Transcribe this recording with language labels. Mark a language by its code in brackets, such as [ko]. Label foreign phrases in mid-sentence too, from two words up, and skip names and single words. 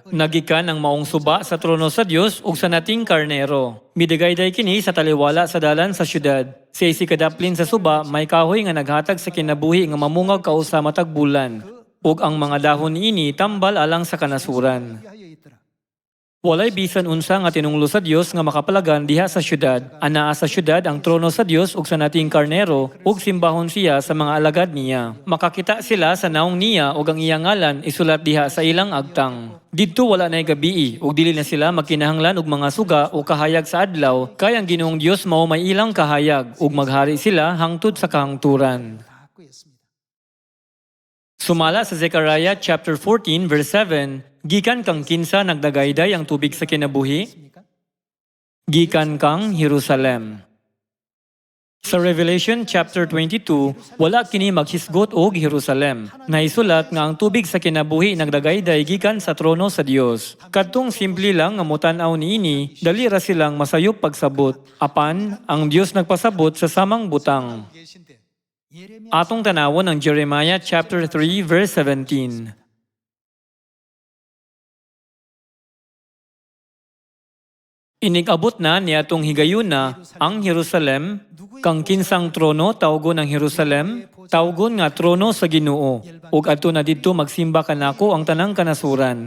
[ceb] Nagikan ang maong suba sa trono sa Dios ug sa nating karnero. Midagayday kini sa taliwala sa dalan sa syudad. Sa isikadaplin sa suba may kahoy nga naghatag sa kinabuhi nga mamungag kausa matag bulan. Ug ang mga dahon niini tambal alang sa kanasuran. [ko] 하여 있더라. [ceb] Walay bisan unsa nga tinunglo sa Dios nga makapalagan diha sa syudad. Anaa sa syudad ang trono sa Dios ug sa nating karnero ug simbahon siya sa mga alagad niya. Makakita sila sa naong niya ug ang iyang ngalan isulat diha sa ilang agtang. Didto wala nay gabii ug dili na sila magkinahanglan og mga suga o kahayag sa adlaw kay ang Ginoong Dios mao may ilang kahayag ug maghari sila hangtod sa kahangturan. [ko] 갖고 있습니다. [ceb] Sumala sa Zechariah chapter 14 verse 7, gikan kang kinsa nagdagayday ang tubig sa kinabuhi, [ko] 있습니까? [ceb] gikan kang Jerusalem. Sa Revelation chapter 22, wala kini maghisgot og Jerusalem. Naisulat nga ang tubig sa kinabuhi nagdagayday gikan sa trono sa Dios. Kadtong simple lang nga mutan-aw niini, dali ra silang masayop pagsabot. Apan ang Dios nagpasabot sa samang butang. [ko] 계신데 예레미야 [ceb] Atong tanawon ang Jeremiah chapter 3 verse 17. Inigabot na niadtong higayuna ang Jerusalem, kang kinsang trono tawgon ang Jerusalem, tawgon nga trono sa Ginoo, ug adto na didto magsimba kanako ang tanang kanasuran.